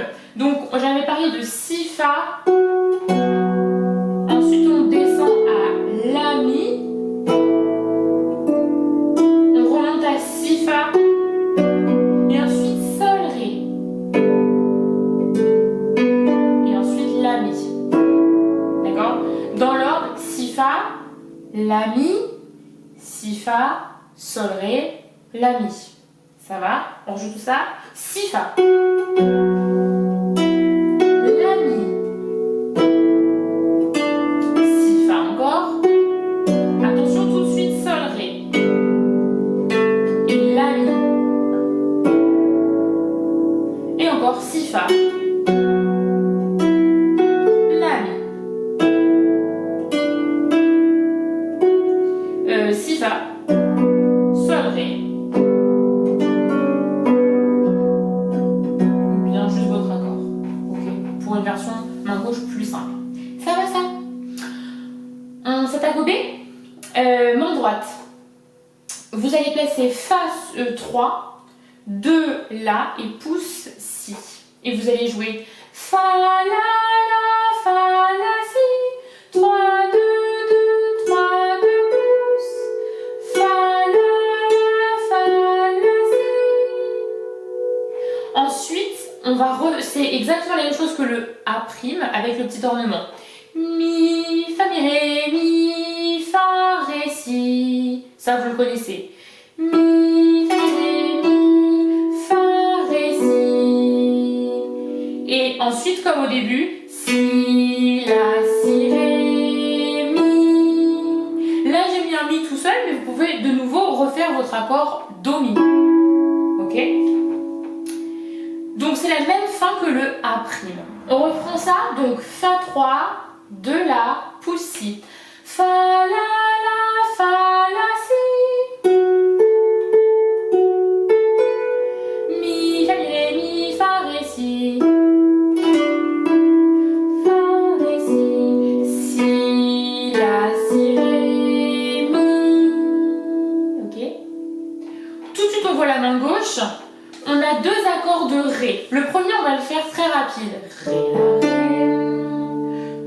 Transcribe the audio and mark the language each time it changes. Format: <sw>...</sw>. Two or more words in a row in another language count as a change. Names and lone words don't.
<fr>Donc j'avais parlé de si fa. Ensuite on descend à la mi. On remonte à si fa. Et ensuite sol ré. Et ensuite la mi. D'accord? Dans l'ordre si fa, la mi, si fa, sol ré, la mi. Ça va? On joue tout ça. Si fa. La mi. Si fa encore. Attention tout de suite, sol ré. Et la mi. Et encore si fa. La mi. Si fa. Sol ré. Pour une version main gauche plus simple. Ça va ça? On s'est accobé. Main droite. Vous allez placer fa 3, 2 la et pouce si. Et vous allez jouer fa la fa la si 3 2 2 3 2 pouce fa la si. Ensuite on va c'est exactement la même chose que le A' avec le petit ornement. Mi, fa, mi, fa, ré, si. Ça, vous le connaissez. Mi, fa, ré, mi, fa, comme au début, si, la, si, ré, mi. Là j'ai mis un mi tout seul, mais vous pouvez de nouveau refaire votre accord do mi. Ok? Donc c'est la même fin que le A'. On reprend ça, donc Fa 3, de la, pouce si. Fa la, fa la, si. Mi, fa, mi, ré, mi, fa, ré, si. Fa, ré, si. Si, la, si, ré, mi. Ok? Tout de suite on voit la main gauche. On a deux accords de Ré. Le premier, on va le faire très rapide. Ré, la, Ré.</fr>